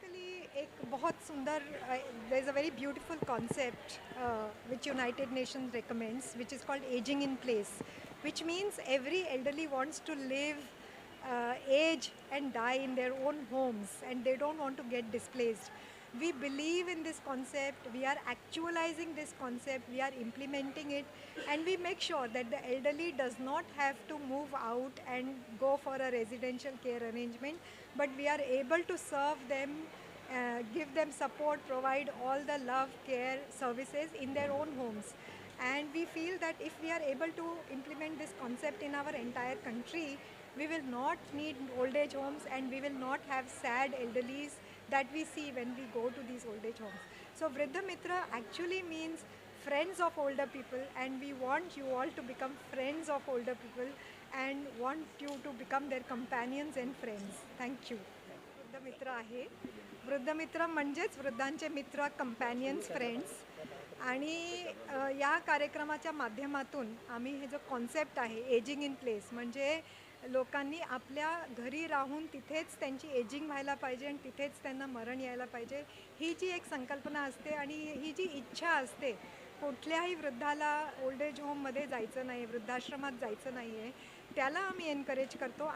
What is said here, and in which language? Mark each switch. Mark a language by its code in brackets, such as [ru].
[en] basically [hi] एक बहुत सुंदर [en] There is a very beautiful concept which United Nations recommends which is called ageing in place, which means every elderly wants to live age and die in their own homes and they don't want to get displaced. We believe in this concept, we are actualizing this concept, we are implementing it, and we make sure that the elderly does not have to move out and go for a residential care arrangement, but we are able to serve them, give them support, provide all the love, care, services in their own homes. And we feel that if we are able to implement this concept in our entire country, we will not need old age homes and we will not have sad elderlies that we see when we go to these old age homes. So Vriddha Mitra actually means friends of older people, and we want you all to become friends of older people and want you to become their companions and friends. Thank you. [mr] वृद्ध मित्र आहे. वृद्ध मित्र म्हणजेच वृद्धांचे मित्र, कंपॅनियन्स, friends. आणि या कार्यक्रमाच्या माध्यमातून आम्ही हे जो कॉन्सेप्ट आहे एजिंग इन प्लेस, म्हणजे लोकांनी आपल्या घरी राहून तिथेच त्यांची एजिंग व्हायला पाहिजे आणि तिथेच त्यांना मरण यायला पाहिजे, ही जी एक संकल्पना असते आणि ही जी इच्छा असते, कुठल्याही वृद्धाला ओल्ड एज होममध्ये जायचं नाही, वृद्धाश्रमात जायचं नाही आहे, त्याला आम्ही एनकरेज करतो.